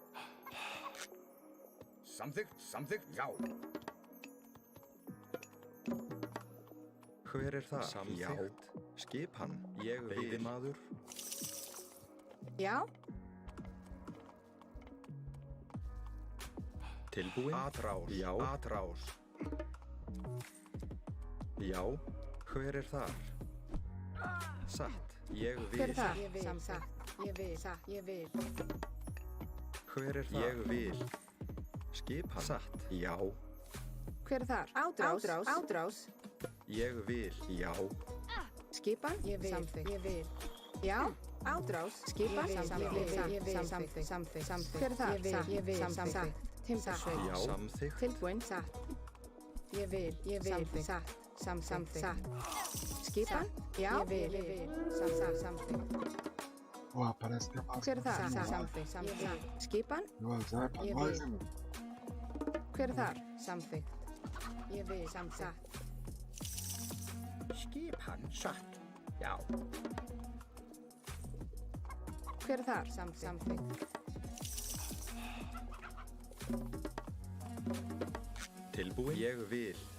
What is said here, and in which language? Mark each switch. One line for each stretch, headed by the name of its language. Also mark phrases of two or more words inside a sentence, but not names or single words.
Icelandic: Samþykkt. Já. Hver er það? Samþykkt, skipan, ég vil. Veiðimaður, Já, tilbúin. Atrás, já, atrás. Já, hver er þar? Satt, ég vil. hver er það? Ég vil. Samþykkt. Ég vil. Ég vil. Hver er það? Ég vil. Skipan, satt, já. Hver er þar? Ádrás. Ég vil, já. Skipan, ég vil. Samþykkt. Ég vil. Já, ádrás. Skipan, samþykkt. Hver er það? Ég vil. Samþykkt. Timbursveit. Já. Samþykkt. Tilbúin. Satt. Ég vil. Samþykkt. Satt. Samþykkt. Satt. Skipan. Já. Ég vil. Samþykkt.
Portuguese: Ó, parece que é mais
Icelandic: Hver er það? Samþykkt. Skipan.
Portuguese: Nossa, é pra
Icelandic: Ég
Portuguese: nós,
Icelandic: vil.
Portuguese: hein, meu?
Icelandic: Hver er þar? Samþykkt. Ég vil. Satt. Skipan. Satt. Já. Hver er þar? Samþykkt. Tilbúin. Ég vil.